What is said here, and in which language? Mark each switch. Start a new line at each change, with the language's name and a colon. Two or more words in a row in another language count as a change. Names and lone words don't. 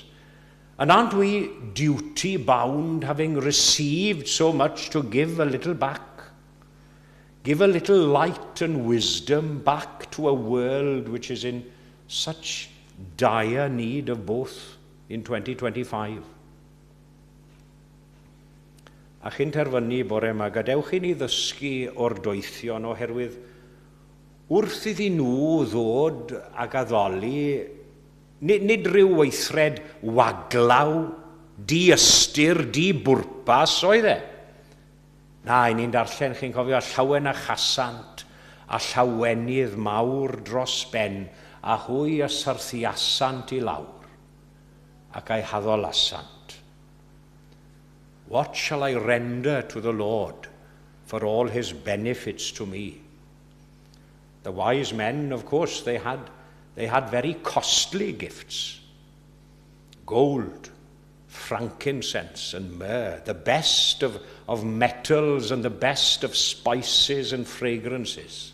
English: And aren't we duty-bound, having received so much, to give a little back? Give a little light and wisdom back to a world which is in such dire need of both in 2025.
Welsh: A chi'n terfynu bore yma, gadewch i ni ddysgu o'r doethion oherwydd wrth iddyn nhw ddod ag addoli, nid rhyw weithred waglaw, di-ystyr, di-bwrpas oedd e. Na, i ni'n darllen, chi'n cofio, a llawen a chasant, a llawenydd mawr dros ben, a hwy a sarthiasant i lawr, ac a'i haddolasant.
English: What shall I render to the Lord for all his benefits to me? The wise men, of course, they had very costly gifts. Gold, frankincense and myrrh, the best of metals and the best of spices and fragrances.